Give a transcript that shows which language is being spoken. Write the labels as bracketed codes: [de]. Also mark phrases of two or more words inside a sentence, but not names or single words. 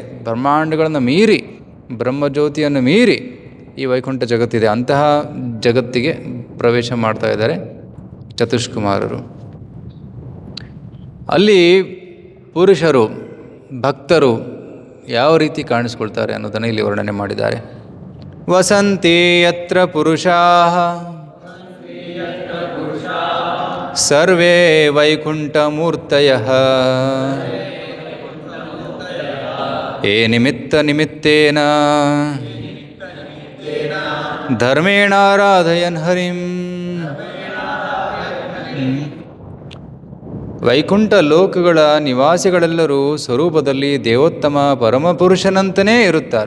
[kn] ಬ್ರಹ್ಮಾಂಡಗಳನ್ನು ಮೀರಿ, ಬ್ರಹ್ಮಜ್ಯೋತಿಯನ್ನು ಮೀರಿ ಈ ವೈಕುಂಠ ಜಗತ್ತಿದೆ. ಅಂತಹ ಜಗತ್ತಿಗೆ ಪ್ರವೇಶ ಮಾಡ್ತಾ ಇದ್ದಾರೆ ಚತುಷ್ಕುಮಾರರು. ಅಲ್ಲಿ ಪುರುಷರು, ಭಕ್ತರು ಯಾವ ರೀತಿ ಕಾಣಿಸ್ಕೊಳ್ತಾರೆ ಅನ್ನೋದನ್ನು ಇಲ್ಲಿ ವರ್ಣನೆ ಮಾಡಿದ್ದಾರೆ. [sa] ವಸಂತಿ ಯತ್ರ ಪುರುಷಾಃ ಸರ್ವೇ ವೈಕುಂಠಮೂರ್ತಯಃ ಯೇ ನಿಮಿತ್ತ ನಿಮಿತ್ತೇನ ಧರ್ಮೇಣಾರಾಧಯನ್ ಹರಿಂ. [kn] ವೈಕುಂಠ ಲೋಕಗಳ ನಿವಾಸಿಗಳೆಲ್ಲರೂ ಸ್ವರೂಪದಲ್ಲಿ ದೇವೋತ್ತಮ ಪರಮಪುರುಷನಂತನೇ ಇರುತ್ತಾರೆ.